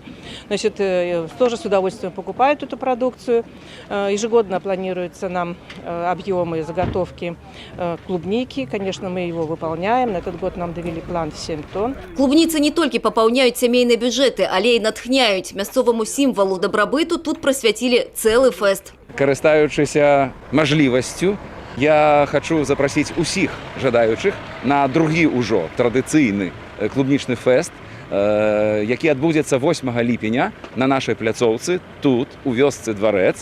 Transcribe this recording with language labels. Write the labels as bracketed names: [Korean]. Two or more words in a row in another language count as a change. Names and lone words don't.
[Russian] Значит, тоже с удовольствием покупают эту продукцию. Ежегодно планируются нам объемы заготовки клубники. Конечно, мы его выполняем. На этот год нам довели план в 7 тонн. [Belarusian] Клубніцы не толькі папаўняюць сямейныя бюджэты, але і натхняюць. Мясцоваму сімвалу дабрабыту тут прысвяцілі цэлы фэст. Карыстаючыся мажлівасцю, я хочу запросіць усіх жадаючых на другі ўжо традыцыйны клубнічны фэст, які адбудзецца 8 ліпеня на нашай пляцоўцы, тут, у вёсцы Дварэц.